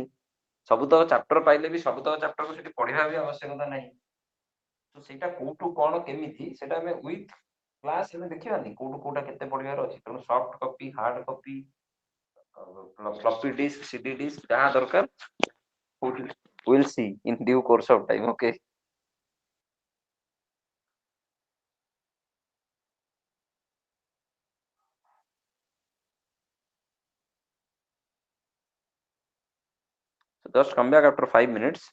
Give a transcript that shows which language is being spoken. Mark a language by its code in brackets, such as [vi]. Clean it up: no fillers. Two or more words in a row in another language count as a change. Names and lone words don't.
[or] ସବୁତକ ଚାପ୍ଟର ପାଇଲେ ବି ସବୁତକ ଚାପ୍ଟରକୁ ସେଠି ପଢିବା ବି ଆବଶ୍ୟକତା ନାହିଁ. ତ ସେଇଟା କୋଉଠୁ କଣ କେମିତି ସେଇଟା ଆମେ [en] with class [or] ଆମେ ଦେଖିବାନି କୋଉଠୁ କୋଉଟା କେତେ ପଢିବାର ଅଛି. ତେଣୁ [en] soft copy, hard copy, floppy disk, CD disk [or] ଯାହା ଦରକାର [en] we'll see in due course of time. Okay. So just come back after 5 minutes.